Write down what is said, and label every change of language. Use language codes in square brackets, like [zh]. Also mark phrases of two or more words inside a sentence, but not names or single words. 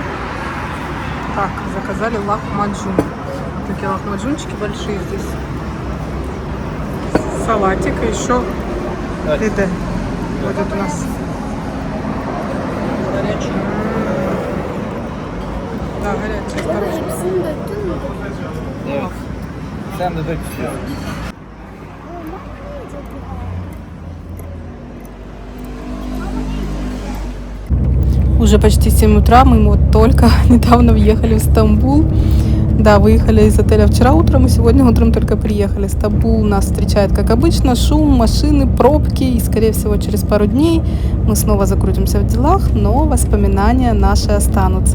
[ru] Так, заказали лахмаджун. Такие лахмаджунчики большие здесь. Салатик и еще лиде будет у нас. Горячий. Да, горячий, осторожно. [tr] Evet. Sen de dök istiyorsun. [ru] Уже почти 7 утра, мы вот только недавно въехали в Стамбул. Да, выехали из отеля вчера утром, и сегодня утром только приехали. Стамбул нас встречает, как обычно, шум, машины, пробки, и, скорее всего, через пару дней мы снова закрутимся в делах, но воспоминания наши останутся.